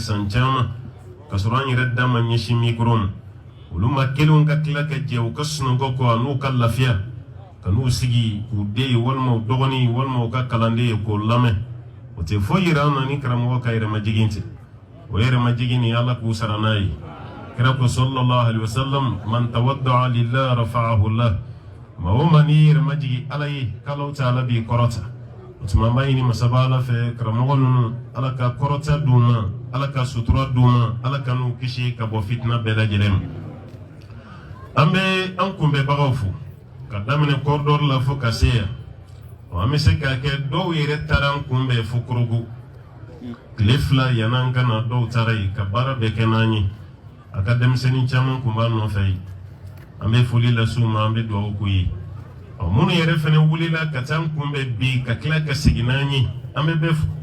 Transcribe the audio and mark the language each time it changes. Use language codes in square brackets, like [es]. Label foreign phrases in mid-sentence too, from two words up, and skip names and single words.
[bm] san caman ka sɔrɔ an yɛrɛ da ma ɲɛsin mikoro ma olu ma kelenw ka tila ka jɛ u ka sunɔgɔ kɔ a n'u ka lafiya ka n'u sigi k'u den ye walima u dɔgɔnin walima u ka kalanden ye k'o lamɛn o tɛ foyi yira an na ni karamɔgɔ ka yɛrɛmajigin tɛ o yɛrɛmajigin ni Ala k'u sara n'a ye kira ko [ar] صلى الله عليه وسلم من تواضع لله رفعه الله [bm] ma o ma ni yɛrɛmajigin Ala ye k'Ala ta'ala b'i kɔrɔta o tuma an b'a ɲini masaba Ala fɛ karamɔgɔ ninnu Ala ka kɔrɔta d'u ma Ala ka sutura d'u ma Ala ka n'u kisi ka bɔ fitina bɛɛ lajɛlen ma an bɛ an kunbɛbagaw fo ka daminɛ kɔridɔri la fo ka se yan an bɛ se k'a kɛ dɔw yɛrɛ taara an kunbɛn fo Korogo tile fila yan'an ka na dɔw taara yen ka baara bɛɛ kɛ n'an ye a ka denmisɛnnin caman kun b'a nɔfɛ yen an bɛ foli lase u ma an bɛ dugawu k'u ye minnu yɛrɛ fana wulila ka taa an kunbɛn bi ka tila ka segin n'an ye an bɛ bɛɛ fo